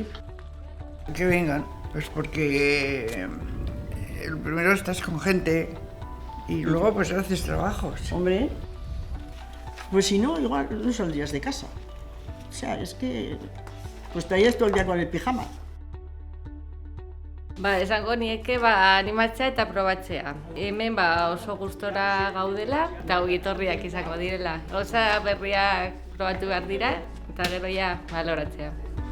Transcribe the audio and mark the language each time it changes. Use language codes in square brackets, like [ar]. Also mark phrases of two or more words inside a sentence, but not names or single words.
[es] Que vengan, pues porque primero estás con gente y luego pues haces trabajos. Hombre, pues si no, igual no saldrías de casa. O sea, es que pues estarías todo el día con el pijama. [eu] Esango nieke animatzea eta probatzea. Hemen oso gustora gaudela eta ongi etorriak izango direla. Gauza berriak probatu behar dira eta gero ja baloratzea.